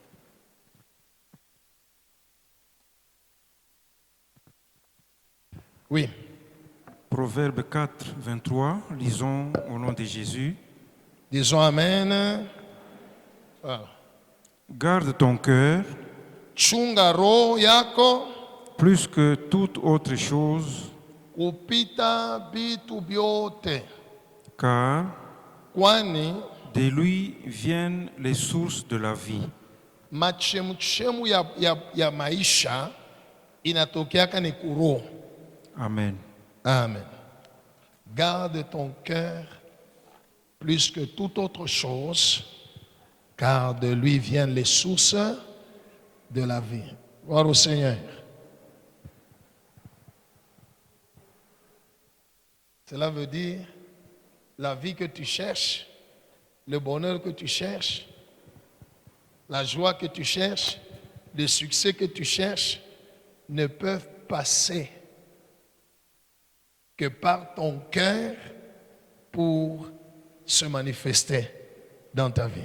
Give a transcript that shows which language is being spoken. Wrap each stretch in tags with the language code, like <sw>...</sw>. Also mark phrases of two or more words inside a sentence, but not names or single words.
<fr>Oui. Proverbe 4, 23, lisons au nom de Jésus. Disons Amen. Voilà. Garde ton cœur</fr> <sw>Chunga roho yako</sw> <fr>plus que toute autre chose,</fr> <sw>kupita vitu vyote,</sw> <fr>car</fr> <sw>kwani</sw> <fr>de lui viennent les sources de la vie.</fr> <sw>machemuchemu ya maisha inatokeaka ni kuroho.</sw> <fr>Amen. Amen. Garde ton cœur plus que toute autre chose, car de lui viennent les sources de la vie. Gloire au Seigneur. Cela veut dire la vie que tu cherches, le bonheur que tu cherches, la joie que tu cherches, le succès que tu cherches ne peuvent passer que par ton cœur pour se manifester dans ta vie.</fr>